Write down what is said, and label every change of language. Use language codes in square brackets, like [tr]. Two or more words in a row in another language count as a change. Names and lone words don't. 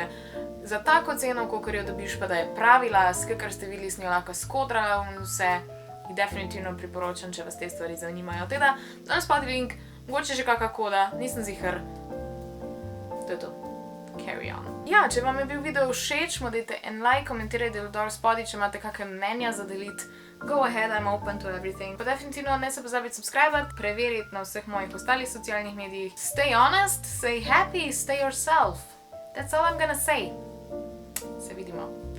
[sl] Za tako ceno, kolikor jo dobiš, pa da je pravi las, kakor ste videli, sem jo lahko skodrala in vse, jih definitivno priporočam, če vas te stvari zanimajo. Teda, dol spodaj link, mogoče že kakšna koda, nisem ziher. To je to. [en] Carry on. [sl] Ja, če vam je bil video všeč, mu dajte en like, komentirajte dol spodaj, če imate kakšne mnenja za deliti. [en] Go ahead, I'm open to everything. [sl] Pa definitivno ne se pozabiti subscribati, preveriti na vseh mojih ostalih socialnih medijih. [en] Stay honest, stay happy, stay yourself. That's all I'm gonna say. [sl] Se vidimo.